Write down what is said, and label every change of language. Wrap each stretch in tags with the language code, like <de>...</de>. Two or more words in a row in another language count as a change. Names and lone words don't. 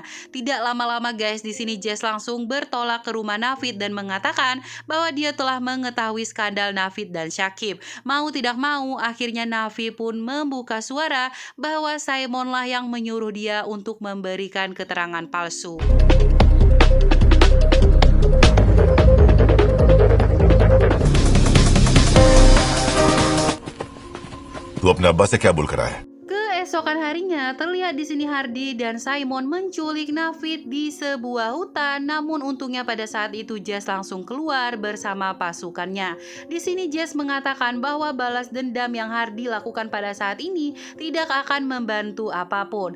<id>Tidak lama-lama guys, di sini Jess langsung bertolak ke rumah Nafid dan mengatakan bahwa dia telah mengetahui skandal Nafid dan Syakib. Mau tidak mau, akhirnya Nafid pun membuka suara bahwa Simonlah yang menyuruh dia untuk memberikan keterangan palsu.</id> <hi>तू अपने अब्बा से क्या बोल कर आया है?</hi> <id>Keesokan harinya, terlihat di sini Hardy dan Simon menculik Nafid di sebuah hutan. Namun untungnya pada saat itu Jess langsung keluar bersama pasukannya. Di sini Jess mengatakan bahwa balas dendam yang Hardy lakukan pada saat ini tidak akan membantu apapun.</id>